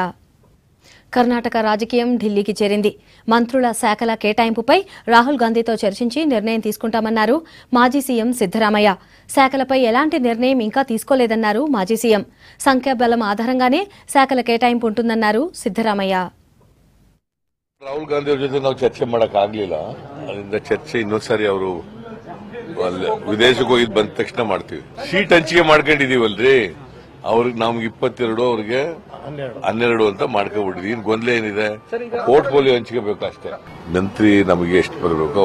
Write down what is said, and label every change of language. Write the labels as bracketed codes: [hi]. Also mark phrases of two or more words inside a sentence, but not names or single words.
[te] కర్ణాటక రాజకీయం ఢిల్లీకి చేరింది. మంత్రుల శాఖల కేటాయింపుపై రాహుల్ గాంధీతో చర్చించి నిర్ణయం తీసుకుంటామన్నారు మాజీ సీఎం సిద్దరామయ్య. శాఖలపై ఎలాంటి నిర్ణయం ఇంకా తీసుకోలేదన్నారు మాజీ సీఎం. సంఖ్యాబలం ఆధారంగానే శాఖల కేటాయింపు ఉంటుందన్నారు సిద్దరామయ్య. [kn] ರಾಹುಲ್ ಗಾಂಧಿ ಅವರ ಜೊತೆ ನಾವು ಚರ್ಚೆ ಮಾಡಕ್ಕಾಗ್ಲಿಲ್ಲ. ಅದರಿಂದ ಚರ್ಚೆ ಇನ್ನೊಂದ್ಸರಿ ಅವರು ವಿದೇಶಕ್ಕೆ ಹೋಗಿದ್ ಬಂದ ತಕ್ಷಣ ಮಾಡ್ತೀವಿ. ಸೀಟ್ ಹಂಚಿಕೆ ಮಾಡ್ಕೊಂಡಿದೀವಲ್ರಿ, ಅವ್ರಿಗೆ ನಮ್ಗೆ 22, ಅವ್ರಿಗೆ 12 ಅಂತ ಮಾಡ್ಕೊಂಡ್ಬಿಟ್ಟಿದ್ವಿ. ಇನ್ ಗೊಂದಲ ಏನಿದೆ? ಪೋರ್ಟ್ಫೋಲಿಯೋ ಹಂಚಿಕೆ ಬೇಕು ಅಷ್ಟೇ. ಮಂತ್ರಿ ನಮಗೆ ಎಷ್ಟು ಬರಬೇಕು?